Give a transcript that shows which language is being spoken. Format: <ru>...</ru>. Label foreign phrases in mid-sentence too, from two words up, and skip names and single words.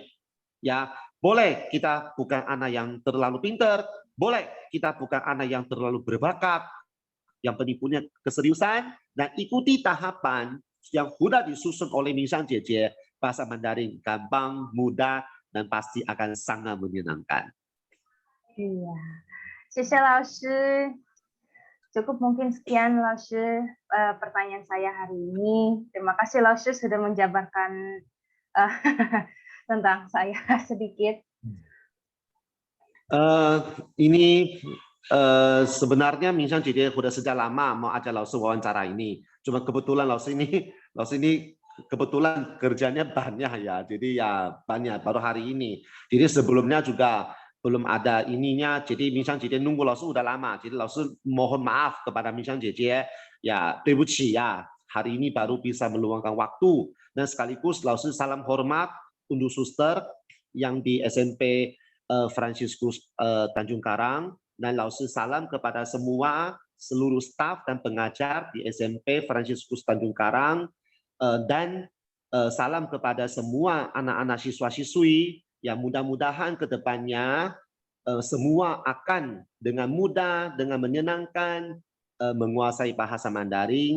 <id>Ya, boleh kita bukan anak yang terlalu pintar, boleh kita bukan anak yang terlalu berbakat, yang penting punya keseriusan dan ikuti tahapan yang sudah disusun oleh Minxiang Jeje. Bahasa Mandarin gampang, mudah, dan pasti akan sangat menyenangkan. Iya.</id> <zh>谢谢老师.</zh> <id>Cukup mungkin sekian Laushe pertanyaan saya hari ini. Terima kasih Laushe sudah menjabarkan tentang saya sedikit. Ini sebenarnya Minsyang 姐姐 sudah sejak lama mau ajak Laosu wawancara ini. Cuma kebetulan Laosu ini kebetulan kerjanya banyak ya. Jadi ya banyak baru hari ini. Jadi sebelumnya juga belum ada ininya. Jadi Minsyang 姐姐 nunggu Laosu udah lama. Jadi Laosu mohon maaf kepada Minsyang 姐姐ya, 对不起 ya. Hari ini baru bisa meluangkan waktu. Dan sekaligus Laosu salam hormat untuk suster yang di SMP Fransiskus Tanjung Karang, dan Laosu salam kepada semua seluruh staf dan pengajar di SMP Fransiskus Tanjung Karang, dan salam kepada semua anak-anak siswa-siswi yang mudah-mudahan ke depannya semua akan dengan mudah, dengan menyenangkan menguasai bahasa Mandarin.</id>